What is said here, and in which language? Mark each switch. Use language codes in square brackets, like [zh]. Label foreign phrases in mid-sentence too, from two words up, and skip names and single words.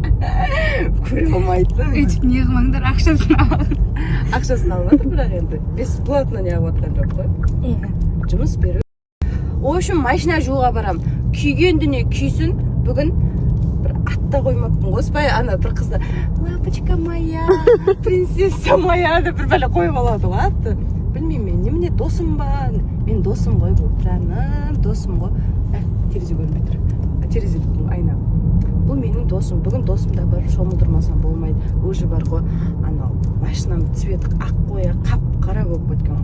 [kk] Көре алмайтын. Өйтіп не қылмаңдар, ақшасын алып. Ақшасын алып жатыр, бірақ енді бесплатно не алып жатқан жоқ қой. Жұмыс беру. [ru] В общем, [kk] машина жууға барам. Күйген дүние күйсін. Бүгін бір атта қоймаппын ғой. Спай ана бір қызды [ru] лапочка моя, принцесса моя [kk] деп бір бәле қойып алады ғой атты. Білмеймін мен, немене досым ба? Мен досым ғой бұл. Жаным, досым ғой. Терезе көрмей тұр. Терезе айна. Бұл менің досым. Бүгін досымда бар, шомылдырмасам болмайды. Уже бар ғой. Анау машинам цветі ақ қоя, қап-қара болып кеткен.